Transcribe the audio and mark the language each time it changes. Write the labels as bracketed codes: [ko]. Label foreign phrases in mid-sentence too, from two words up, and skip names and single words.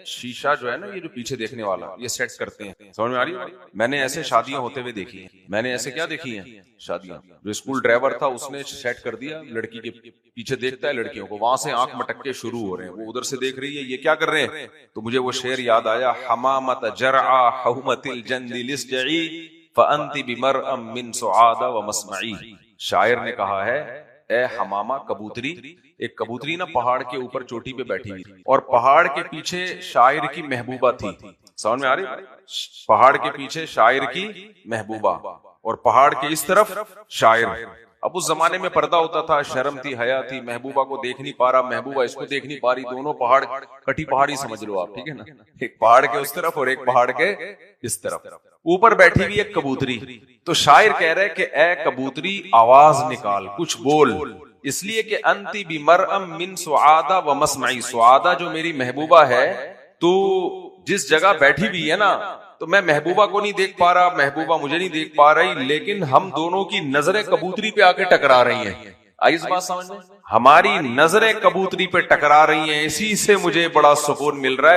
[ur] شیشہ جو ہے نا، یہ جو پیچھے دیکھنے والا، یہ سیٹ کرتے ہیں. سمجھ میں آ رہی ہے؟ میں نے ایسے شادیاں ہوتے ہوئے دیکھی ہیں. میں نے ایسے کیا دیکھی ہیں؟ شادیاں. جو اسکول ڈرائیور تھا اس نے سیٹ کر دیا، لڑکی کے پیچھے دیکھتا ہے لڑکیوں کو، وہاں سے آنکھ مٹکے شروع ہو رہے ہیں. وہ ادھر سے دیکھ رہی ہے یہ کیا کر رہے ہیں. تو مجھے وہ شعر یاد آیا، [ar] حمامت جرعا حومت الجند لسجعی فأنت بمرأ من سعاد ومسمعی. [ur] شاعر نے کہا ہے اے حمامہ کبوتری، ایک کبوتری نا پہاڑ کے اوپر چوٹی پہ بیٹھی ہوئی تھی اور پہاڑ کے پیچھے شاعر کی محبوبہ تھی. سمجھ میں آ رہی؟ پہاڑ کے پیچھے شاعر کی محبوبہ اور پہاڑ کے اس طرف شاعر. اب اس زمانے میں پردہ ہوتا تھا، شرم تھی، حیا تھی، محبوبہ کو دیکھ نہیں پا رہا، محبوبہ اس کو دیکھ نہیں پا رہی، دونوں پہاڑ کٹی پہاڑی سمجھ لو آپ، ٹھیک ہے نا، ایک پہاڑ کے اس طرف اور ایک پہاڑ کے اس طرف، اوپر بیٹھی ہوئی ایک کبوتری. تو شاعر کہہ رہے کہ اے کبوتری آواز نکال، کچھ بول، اس لیے کہ [ar] انتی بمرء من سعادہ و مسمعی، [ur] سعادہ جو میری محبوبہ ہے، تو جس جگہ بیٹھی ہوئی ہے نا، تو میں محبوبہ کو نہیں دیکھ پا رہا، محبوبہ مجھے نہیں دیکھ پا رہی، لیکن ہم دونوں کی نظریں کبوتری پہ آ کے ٹکرا رہی ہیں. آئی اس بات سمجھ میں؟ ہماری نظریں کبوتری پہ ٹکرا رہی ہیں، اسی سے مجھے بڑا سکون مل رہا ہے.